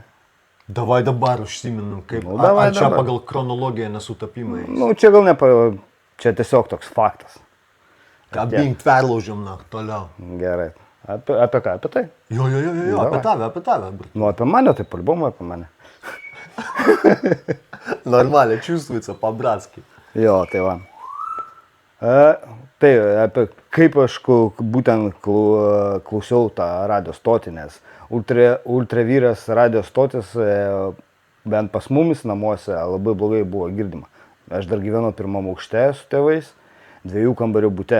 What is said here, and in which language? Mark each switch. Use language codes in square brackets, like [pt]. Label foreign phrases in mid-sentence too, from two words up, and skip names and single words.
[lt] Davai dabar užsiminam, kaip, ar čia pagal chronologiją nesutapimai? Nu, čia gal čia tiesiog toks faktas. Abink perlaužiam, toliau. Gerai. Apie ką? Apie tai? Jo, apie tave. Nu, apie mane, tai albumą apie mane. Normaliai, [ru] čувствуется по-братски. [lt] Jo, tai va. Tai apie kaip aš būtent klausiau tą radio stotį, nes Ultravyras radio stotis bent pas mumis namuose labai blogai buvo girdima. Aš dar gyvenau pirmam aukšte su tėvais, 2 kambarių bute.